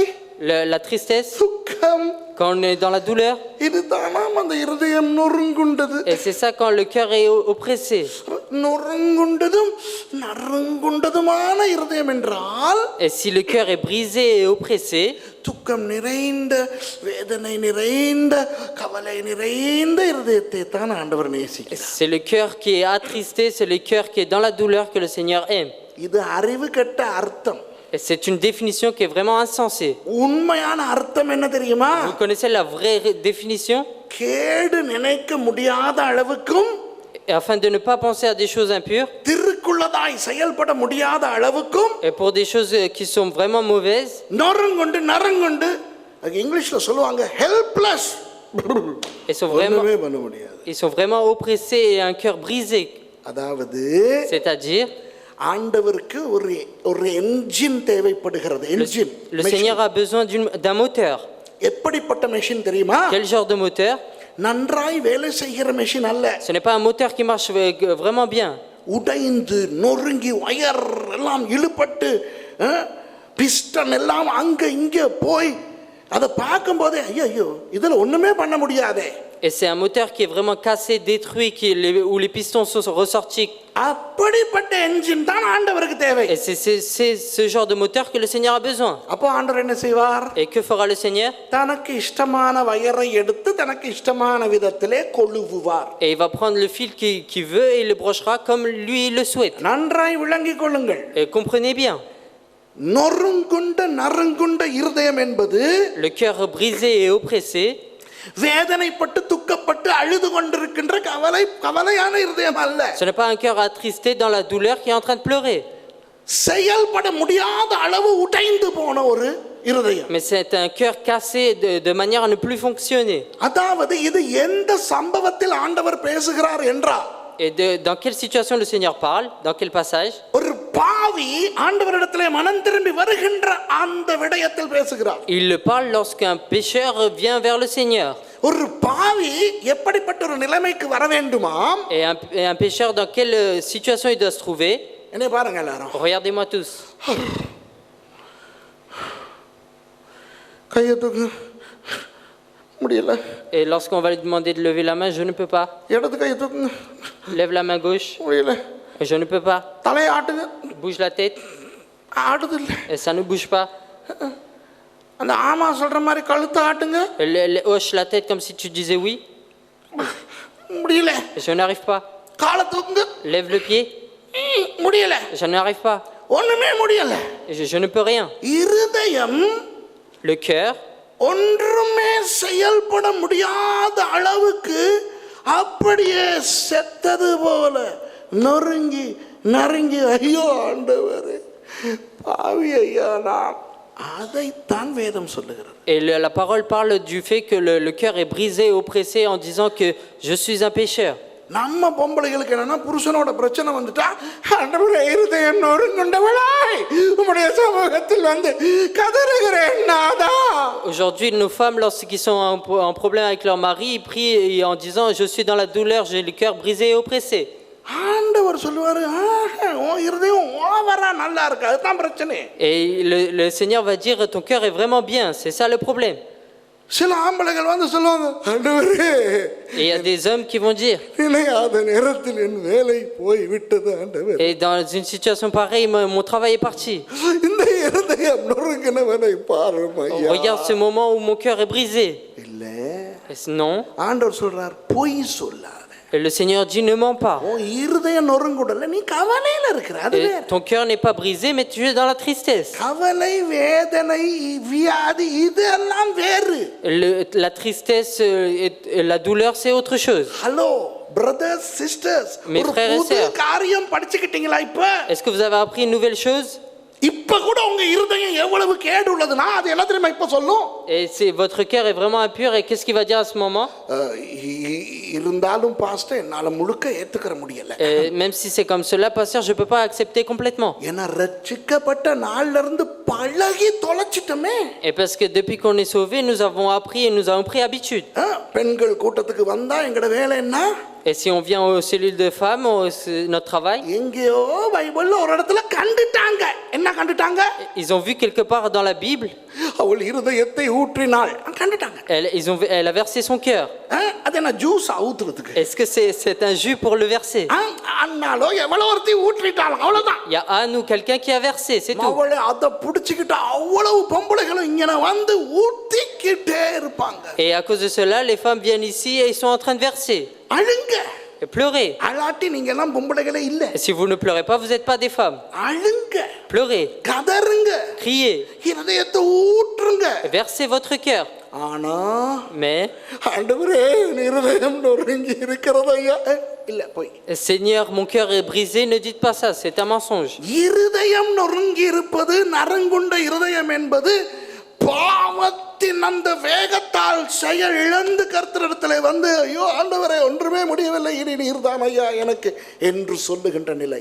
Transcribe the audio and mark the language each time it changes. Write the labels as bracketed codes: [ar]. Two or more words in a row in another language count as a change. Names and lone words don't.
[fr] La tristesse, [ta] துக்கம், [fr] quand on est dans la douleur. [ta] இதுதானாம் அந்த இருதயம் நொறுங்குண்டது. [fr] Et c'est ça quand le cœur est oppressé. [ta] நொறுங்குண்டதும் நறுங்குண்டதுமான இருதயம் என்றால், [fr] Et si le cœur est brisé et oppressé, [ta] துக்கம் நிறைந்த, வேதனை நிறைந்த, கவலை நிறைந்த இருதயத்தை தான் ஆண்டவர் நேசிக்கிறார். [fr] c'est le cœur qui est attristé, c'est le cœur qui est dans la douleur que le Seigneur aime. [ta] இது அறிவு கெட்ட அர்த்தம். [fr] Et c'est une définition qui est vraiment insensée. [ta] உண்மையான அர்த்தம் என்ன தெரியுமா? [fr] Vous connaissez la vraie définition? [ta] கேடு நினைக்க முடியாத அளவுக்கும், [fr] Et afin de ne pas penser à des choses impures, [ta] திருக்குள்ளதாய் செயல்பட முடியாத அளவுக்கும், [fr] et pour des choses qui sont vraiment mauvaises, [ta] நொறுங்குண்டு நறுங்குண்டு, இங்கிலீஷ்ல சொல்லுவாங்க ஹெல்ப்லெஸ், ஒண்ணுமே பண்ண முடியாது. [fr] ils sont vraiment oppressés et un cœur brisé. [ta] அதாவது [fr] C'est-à-dire, [ta] ஆண்டவருக்கு ஒரு என்ஜின் தேவைப்படுகிறது. என்ஜின். [fr] le Seigneur a besoin d'un moteur. [ta] எப்படிப்பட்ட மெஷின் தெரியுமா? [fr] Quel genre de moteur? [ta] நன்றாய் வேலை செய்கிற மெஷின் அல்ல. [fr] Ce n'est pas un moteur qui marche vraiment bien. [ta] உடைந்து நொறுங்கி ஒயர் எல்லாம் இழுபட்டு பிஸ்டன் எல்லாம் அங்க இங்க போய் அதை பார்க்கும் போதே ஐயோ இதுல ஒண்ணுமே பண்ண முடியாதே. [fr] Et c'est un moteur qui est vraiment cassé, détruit, où les pistons sont ressortis. [ta] அப்படிப்பட்ட என்ஜின் தான் ஆண்டவருக்கு தேவை. [fr] Et c'est ce genre de moteur que le Seigneur a besoin. [ta] அப்போ ஆண்டவர் என்ன செய்வார்? [fr] Et que fera le Seigneur? [ta] தனக்கு இஷ்டமான வயரை எடுத்து தனக்கு இஷ்டமான விதத்திலே கொழுவுவார். [fr] Et il va prendre le fil qu'il veut et il le brochera comme lui le souhaite. [ta] நன்றாய் விளங்கிக் கொள்ளுங்கள். [fr] Et comprenez bien. [ta] நொறுங்குண்ட நறுங்குண்ட இருதயம் என்பது, [fr] le cœur brisé et oppressé, [ta] வேதனைப்பட்டு துக்கப்பட்டு அழுது கொண்டிருக்கின்ற கவலையான இருதயம் அல்ல. [fr] ce n'est pas un cœur attristé dans la douleur qui est en train de pleurer. [ta] செயல்பட முடியாத அளவு உடைந்து போன ஒரு இருதயம். [fr] Mais c'est un cœur cassé de manière à ne plus fonctionner. [ta] அதாவது இது எந்த சம்பவத்தில் ஆண்டவர் பேசுகிறார் என்றால், [fr] Et dans quelle situation le Seigneur parle? Dans quel passage? [ta] ஒரு பாவி ஆண்டவரிடத்திலே மனம் திரும்பி வருகின்ற அந்த விடயத்தில் பேசுகிறார். [fr] Il le parle lorsqu'un pécheur vient vers le Seigneur. [ta] ஒரு பாவி எப்படிப்பட்ட ஒரு நிலைமைக்கு வர வேண்டுமாம்? [fr] Et un pécheur dans quelle situation il doit se trouver? [ta] என்னை பாருங்க எல்லாரும். [fr] Regardez-moi tous. [ta] கையை தூக்கு. முடியல. [fr] Et lorsqu'on va lui demander de lever la main, je ne peux pas. [ta] இடது கையை தூக்குங்க. [fr] Lève la main gauche. [ta] முடியல. [fr] Je ne peux pas. [ta] தலையை ஆட்டுங்க. [fr] Bouge la tête. [ta] ஆடுது இல்ல. [fr] Et ça ne bouge pas. [ta] அந்த ஆமா சொல்ற மாதிரி கழுத்தை ஆட்டுங்க. [fr] Hoche la tête comme si tu disais oui. [ta] முடியல. [fr] Je n'arrive pas. [ta] காலை தூக்குங்க. [fr] Lève le pied. [ta] முடியல. [fr] Je n'arrive pas. [ta] ஒண்ணுமே முடியல. [fr] Je ne peux rien. [ta] இருதயம், [fr] le cœur, [ta] ஒன்றுமே செயல்பட முடியாத அளவுக்கு அப்படியே செத்தது போல நொறுங்கி நறுங்கி, ஐயோ ஆண்டவரே பாவி ஐயா நான், அதைத்தான் வேதம் சொல்லுகிறது. [fr] Et la parole parle du fait que le cœur est brisé et oppressé en disant que je suis un pécheur. [ta] நம்ம பொம்பளைகளுக்கு என்னன்னா, புருஷனோட பிரச்சனை வந்துட்டா ஆண்டவரே இருதயம் நொறுங்குண்டவளாய் உம்முடைய சமூகத்தில் வந்து கதறுகிறேன் நாதா. [fr] Aujourd'hui, nos femmes, lorsqu'ils sont en problème avec leur mari, ils prient en disant je suis dans la douleur, j'ai le cœur brisé et oppressé. [ta] ஆண்டவர் சொல்லுவாரு, உன் இருதயம் ஓவரா நல்லா இருக்கு, அதுதான் பிரச்சனை. [fr] Et le Seigneur va dire ton cœur est vraiment bien, c'est ça le problème. [ta] சில ஆம்பளைகள் வந்து சொல்லுவாங்க, ஆண்டவரே [fr] Et il y a des hommes qui vont dire, [ta] நினையாத நேரத்தில் என் வேலை போய் விட்டது ஆண்டவர். [fr] et dans une situation pareille, mon travail est parti. [ta] இந்த இருதயம் நொறுங்கினவனை பாரும் ஐயா. [fr] Regarde ce moment où mon cœur est brisé. [ta] இல்ல, [fr] Non. [ta] ஆண்டவர் சொல்றார், பொய் சொல்லாத. [fr] Et le Seigneur dit, ne mens pas. [ta] உன் இருதயம் நொறுங்குடல, நீ கவலையில இருக்கிற. அது [fr] Et [ta] வேற. [fr] ton cœur n'est pas brisé, mais tu es dans la tristesse. [ta] கவலை, வேதனை, வியாதி இதெல்லாம் வேறு. [fr] La tristesse et la douleur, c'est autre chose. [en] Hello brothers sisters, [fr] Mes [ta] ஒரு [fr] frères et [ta] புது [fr] sœurs. [ta] காரியம் படிச்சுக்கிட்டீங்களா? இப்ப [fr] Est-ce que vous avez appris une nouvelle chose? [ta] இப்ப கூட உங்க இருதயம் எவ்வளவு கேடு உள்ளதுன்னா அது எல்லாத்தையும் இப்ப சொல்லும். [fr] Et votre cœur est vraiment impur, et qu'est-ce qu'il va dire à ce moment? [ta] இருந்தாலும் பாஸ்டர் என்னால முழுக்க ஏத்துக்கற முடியல. [fr] Même si c'est comme cela, pasteur, je peux pas accepter complètement. [ta] ஏன்னா ரட்சிக்கப்பட்ட நாள்ல இருந்து பழகி தொலைச்சிட்டமே. [fr] Et parce que depuis qu'on est sauvé, nous avons appris et nous avons pris habitude. [ta] பெண்கள் கூட்டத்துக்கு வந்தா எங்கட வேலை என்ன? Et si on vient aux cellules de femmes, c'est notre travail. எங்கேயோ பைபிள்ல ஒரு இடத்துல கண்டுட்டாங்க. என்ன கண்டுட்டாங்க? [fr] Ils ont vu quelque part dans la Bible. [ta] அவள் இருதயத்தை ஊற்றினாள். கண்டுட்டாங்க. [fr] Elle a versé son cœur. [ta] அது என்ன ஜூஸ் ஊத்துறதுக்கு? [fr] Est-ce que c'est un jus pour le verser? [ta] அண்ணாலோ எவ்வளவு ஒருத்தி ஊற்றிட்டாள், அவ்வளவுதான். [fr] Il y a Anne ou quelqu'un qui a versé, c'est tout. [ta] அவளை அத புடிச்சிக்கிட்டு அவ்வளவு பொம்பளைகளும் இங்க வந்து ஊத்திக்கிட்டே இருப்பாங்க. [fr] Et à cause de cela, les femmes viennent ici et ils sont en train de verser. [ta] அழுங்க. [fr] Et pleurez. [ta] அழாட்டி நீங்க எல்லாம் பொம்பளைகளே இல்ல. [fr] Si vous ne pleurez pas, vous n'êtes pas des femmes. [ta] அழுங்க. [fr] Pleurez. [ta] கதறுங்க. [fr] Criez. [ta] இருதயத்தை ஊற்றுங்க. [fr] Versez votre cœur. [ta] ஆனா [fr] Mais, [ta] ஆண்டவரே இருதயம் நொறுங்கி இருக்கிறதையா? இல்ல போய். [fr] Seigneur, mon cœur est brisé, ne dites pas ça, c'est un mensonge. [ta] இருதயம் நொறுங்கி இருப்பது, நரங்குண்ட இருதயம் என்பது பாவத்தின் அந்த வேகத்தால் செயல் இழந்து கர்த்தரிடத்திலே வந்து, ஐயோ ஆண்டவரே ஒன்றுமே முடியவில்லை, இனி நீர்தான் ஐயா எனக்கு என்று சொல்லுகின்ற நிலை.